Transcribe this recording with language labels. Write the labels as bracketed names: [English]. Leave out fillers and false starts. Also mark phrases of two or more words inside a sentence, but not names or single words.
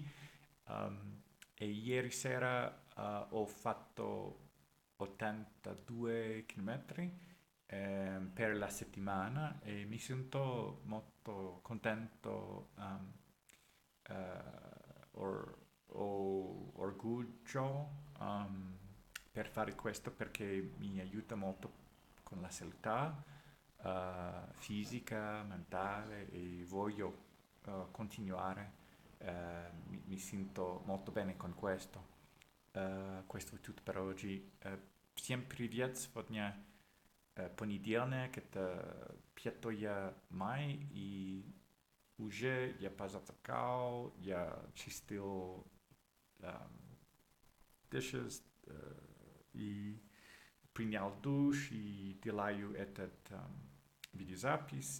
[Italian] E ieri sera ho fatto 82 km per la settimana e mi sento molto contento, orgoglio per fare questo perché mi aiuta molto con la salute fisica, mentale e voglio continuare. Mi sento molto bene con questo. Questo è tutto per oggi. [Russian] Всем привет! Сегодня понедельник, это 5 мая, и уже я позавтракал, я чистил dishes и принял душ и делаю этот видеозапись.